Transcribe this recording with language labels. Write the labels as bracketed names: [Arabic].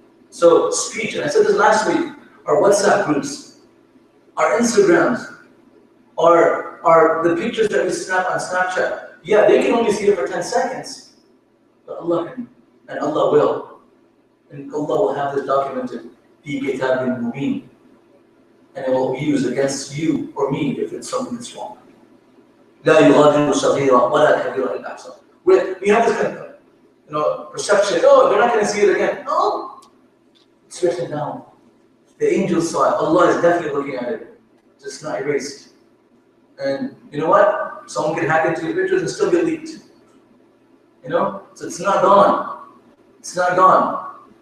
[English] So speech, and I said this last week, our WhatsApp groups, our Instagrams, our the pictures that we snap on Snapchat. Yeah, they can only see it for 10 seconds. But Allah can, and Allah will. And Allah will have this documented, [Arabic] fi kitabin mubin. [English] And it will be used against you or me if it's something that's wrong. [Arabic] لا يغادر صغيرة ولا كبيرة إلا أحصاها. [English] We have this kind of, perception. Oh, they're not going to see it again. No. It's written down. The angels saw it. Allah is definitely looking at it. It's not erased. And you know what? Someone can hack into your pictures and still get leaked. So it's not gone. It's not gone.